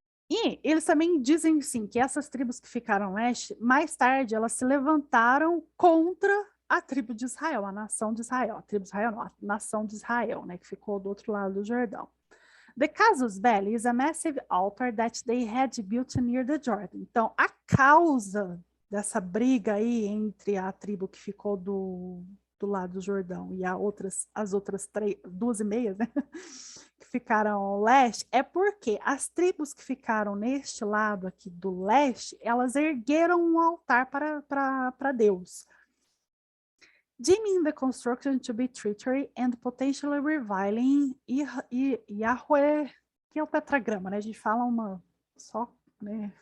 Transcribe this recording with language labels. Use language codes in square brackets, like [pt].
[pt] E eles também dizem, sim, que essas tribos que ficaram leste, mais tarde, elas se levantaram contra a tribo de Israel, a nação de Israel, a tribo de Israel não, a nação de Israel, né, que ficou do outro lado do Jordão. [en] The Casus Belli is a massive altar that they had built near the Jordan. [pt] Então, a causa dessa briga aí entre a tribo que ficou do lado do Jordão e as outras duas e meias, né, que ficaram ao leste, é porque as tribos que ficaram neste lado aqui do leste, elas ergueram um altar para Deus, [en] deeming the construction to be treachery and potentially reviling Yahweh, [pt] que é o tetragrama, né? A gente fala né?